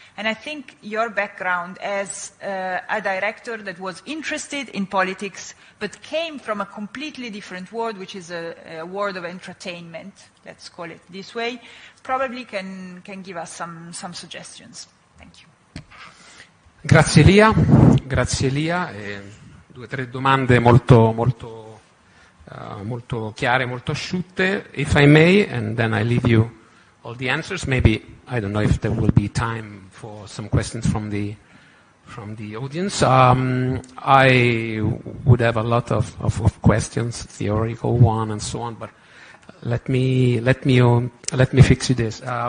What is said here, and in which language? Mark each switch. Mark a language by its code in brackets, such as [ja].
[en] And I think your background as a director that was interested in politics but came from a completely different world, which is a world of entertainment, let's call it this way, probably can give us some suggestions. Thank you. [it] Grazie Lia. Due tre domande molto chiare, molto asciutte. [en] If I may, and then I leave you all the answers. Maybe I don't know if there will be time for some questions from the audience. I would have a lot of questions, theoretical one and so on. But let me fix you this.